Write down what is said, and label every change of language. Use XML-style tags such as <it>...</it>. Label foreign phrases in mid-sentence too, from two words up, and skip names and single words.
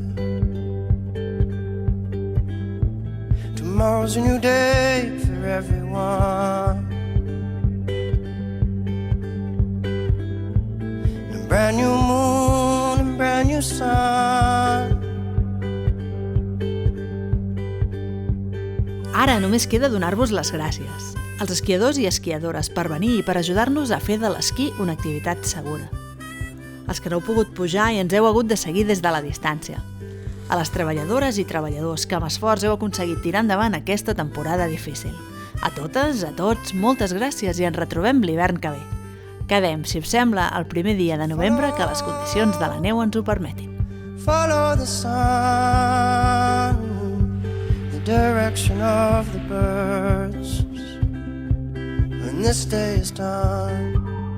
<en>Tomorrow's a new day for everyone, and a brand new moon and brand new sun.</en> <ca>Ara només queda donar-vos les gràcies als esquiadors i esquiadores per venir i per ajudar-nos a fer de l'esquí una activitat segura. Els que no heu pogut pujar i ens heu hagut de seguir des de la distància. A les treballadores i treballadors que amb esforç heu aconseguit tirar endavant aquesta temporada difícil. A totes, a tots, moltes gràcies i ens retrobem l'hivern que ve. Quedem, si us sembla, el primer dia de novembre que les condicions de la neu ens ho permetin.</ca> <en>Follow the sun, the direction of the birds when this day is done.</en>